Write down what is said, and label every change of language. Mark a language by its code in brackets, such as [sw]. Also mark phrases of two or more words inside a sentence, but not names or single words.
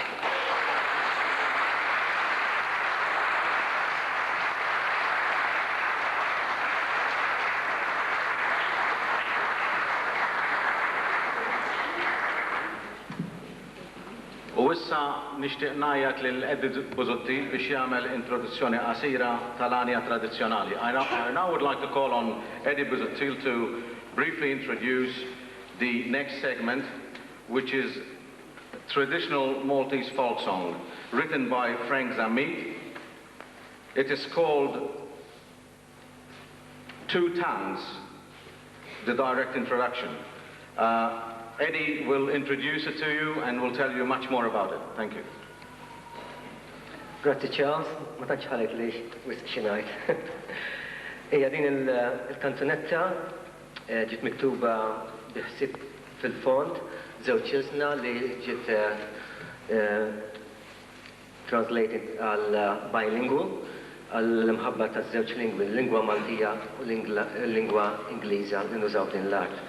[mt] U issa nixtieq ngħid lil Busuttil biex jagħmel introduzzjoni qasira tal-għanja tradizzjonali. [en] I now would like to call on Eddie Busuttil to briefly introduce the next segment, which is traditional Maltese folk song written by Frank Zammit. It is called Two Tongues, the direct introduction. Eddie will introduce it to you and will tell you much more about it. Thank you. [mt] Grazie Charles, ma tantx ħalek li wisq xi ngħid. Hija din il-kanzunetta ġiet miktuba biħsieb fil-fond żewġ ilsna li ġiet translated għal bilingual għall-imħabba ta' żewġ lingwi, l-lingwa Maltija u l-lingwa Ingliża li nużaw din l-art.